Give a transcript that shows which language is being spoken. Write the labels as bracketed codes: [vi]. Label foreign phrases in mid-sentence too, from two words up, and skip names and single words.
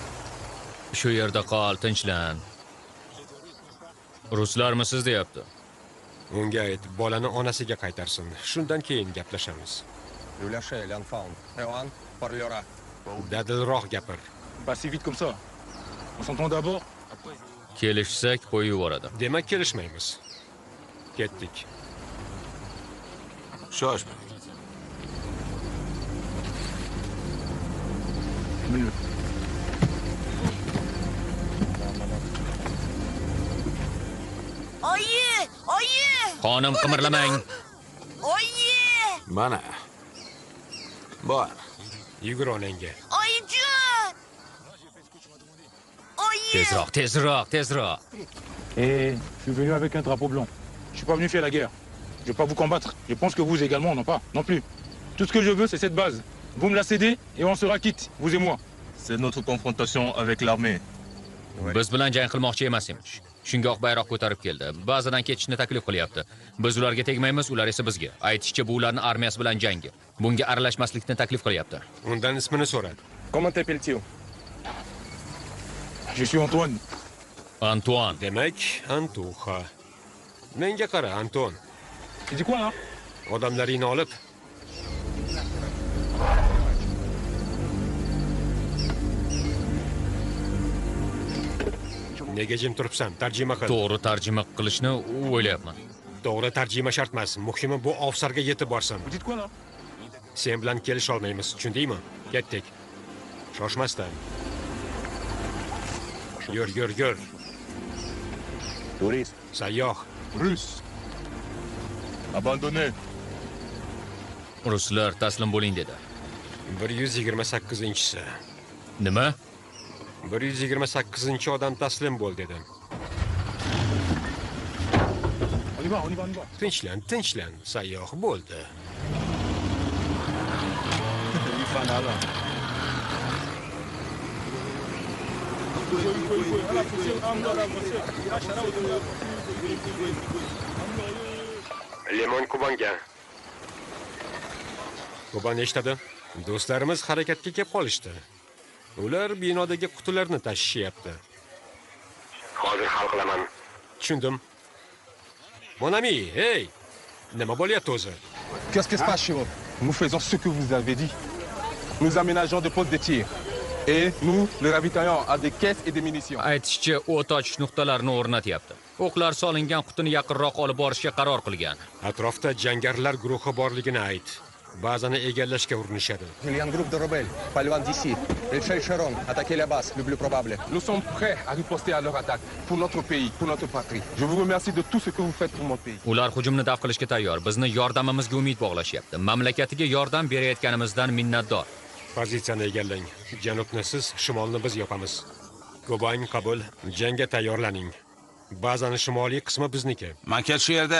[uz] Shu yerda qol, tinchlan. Ruslarmisiz deyapti. Unga ayt, bolani onasiga qaytarsin. Shundan keyin gaplashamiz. [fr] Vous lâchez l'enfant. Johan parlera. [uz] Dadilroq gapir. [fr] Pas si vite comme ça. On s'entend d'abord. [uz] Kelishsak qo'yib yuboradi. Demak, kelishmaymiz. Ketdik. Shoshma. Oyi! Oyi! Xonim, qimirlamang. Oyi! Mana. Bor. Yugur onangga. Oyijon! Oyi! Tezroq. [fr] Et je suis venu avec un drapeau blanc. Je suis pas venu faire la guerre. Je vais pas vous combattre. Je pense que vous également, non pas, non plus. Tout ce que je veux, c'est cette base. Vous me la cédez et on sera quitte, vous et moi. C'est notre confrontation avec l'armée. [uz] Biz bilan jang qilmoqchi emas emish. Shunga oq bayroq ko'tarib keldi. Ba'zidan ketishni taklif qilyapti. Biz ularga tegmaymiz, ular esa bizga. Aytishicha, bu ularning armiyasi bilan jangi. Bunga aralashmaslikni taklif qilyapti. Undan ismini so'radi. [fr] Comment t'appelles-tu? Je suis Antoine. Antoine. [uz] Demak, Antuxa. Menga qara, Anton. [fr] Tu dis quoi là? [uz] Odamlaringni olib, nega jim turibsan? Tarjima qil. To'g'ri tarjima qilishni o'ylayapman. To'g'ri tarjima shart emas. Muhimi bu ofisarga yetib borsin. [fr] Vous dites quoi là? [uz] Sen bilan kelisha olmaymiz, tushundingmi? Ketdik. Shoshmasdan. Yur. [fr] Touriste. [uz] Sayyoh. [fr] Russe. Abandonné. [uz] Ruslar taslim bo'ling dedi. 128-si. Nima? 128-odam taslim bo'l dedim. [fr] On y va. [uz] Tinchlan, sayyoh bo'ldi. Lemon Kubanga. Kuban eshitadi. Do'stlarimiz harakatga kelib qolishdi. Ular binodagi qutilarni tashishyapti. Hozir hal qilaman. Tushundim. [fr] Mon ami, [uz] hey! Nima bo'lyapti o'zi? [fr] Qu'est-ce qui se passe chez vous? Nous faisons ce que vous avez dit. Nous aménageons des postes de tir. Et nous le ravitaillons à des caisses et des munitions. [uz] Aytishicha, o't ochish nuqtalarini o'rnatyapti. O'qlar solingan qutini yaqinroq olib borishga qaror qilgan. Atrofda jangarilar guruhi borligini ayt. Ba'zani egallashga urinishadi. [fr] Il y a un groupe de rebelles, pas loin d'ici. Ils chercheront attaquer la base, le plus probable. Nous sommes prêts à riposter à leur attaque pour notre pays, pour notre patrie. Je vous remercie de tout ce que vous faites pour mon pays. [uz] Ular hujumni daf qilishga tayyor. Bizni yordamimizga umid bog'lashyapti. Mamlakatiga yordam berayotganimizdan minnatdor. Pozitsiyani egallang. Janubni siz, shimolni biz yopamiz. Kubang qabul. Jangga tayyorlaning. Bazani shimoliy qismi bizniki. Maket shu yerda.